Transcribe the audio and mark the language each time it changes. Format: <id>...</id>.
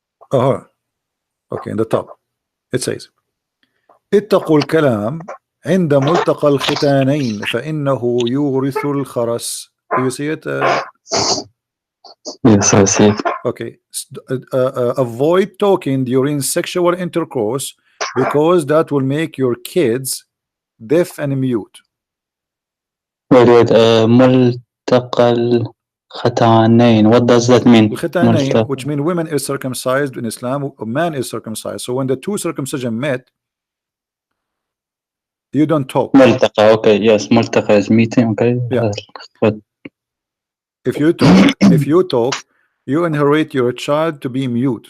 <en>Oh, okay, in the top it says</en> <ar>اتقوا الكلام عند ملتقى الختانين فإنه يورث الخرس.</ar> <en>Do you see it? Yes, I see. Okay, avoid talking during sexual intercourse because that will make your kids deaf and mute. Wait,</en> <ar>ملتقى الختانين.</ar> <en>What does that mean? الختانين, which mean women is circumcised in Islam, a man is circumcised. So when the two circumcision met, you don't talk. ملتقى, okay, yes, ملتقى is meeting, okay. Yeah. But if you talk, you inherit your child to be mute.</en>